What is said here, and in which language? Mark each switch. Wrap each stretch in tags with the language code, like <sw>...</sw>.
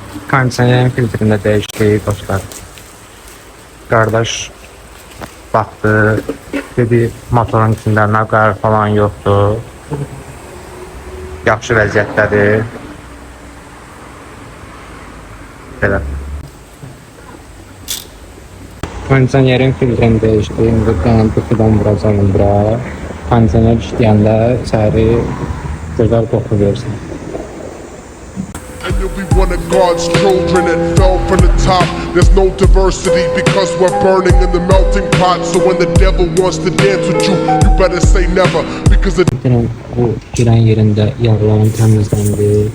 <az>Kondisionerin filtrində dəyişdik dostlar. Qardaş baxdı, dedi motorun içində naqar falan yoxdur. Yaxşı vəziyyətdədir. Belə. Kondisionerin filtrini dəyişdi. İndi qanundan vuracağım bura. Kondisioner işləyəndə içəri gözəl qoxu versin.</az> <en>And you'll be one of God's children that fell from the top. There's no diversity because we're burning in the melting pot. So when the devil wants to dance with you, you better say never because the</en> <az>bu girən yerində yağların təmizləndi.</az>